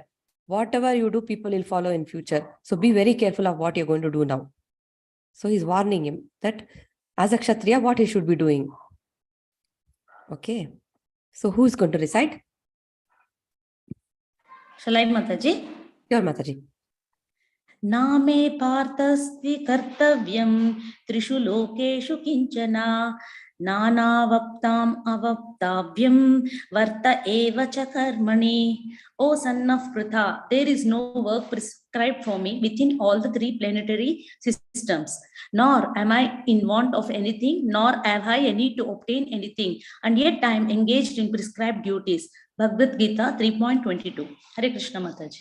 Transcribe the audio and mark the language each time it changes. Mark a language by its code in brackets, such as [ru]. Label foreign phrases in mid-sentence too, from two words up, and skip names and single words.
[en] Whatever you do, people will follow in future. So be very careful of what you're going to do now. So he's warning him that as a Kshatriya, what he should be doing. Okay. So who's going to recite? Shall I, Mataji? Your Mataji. [sa] नामे पार्थस्ति कर्तव्यं त्रिषु लोकेषु किंचना नानावक्ताम् अवक्तव्यं वर्त एव च कर्मणि. [en] O son of Pritha, there is no work prescribed for me within all the three planetary systems. Nor am I in want of anything, nor have I any to obtain anything, and yet I am engaged in prescribed duties. Bhagavad Gita 3.22. [sa] Hare Krishna, [en] Mataji.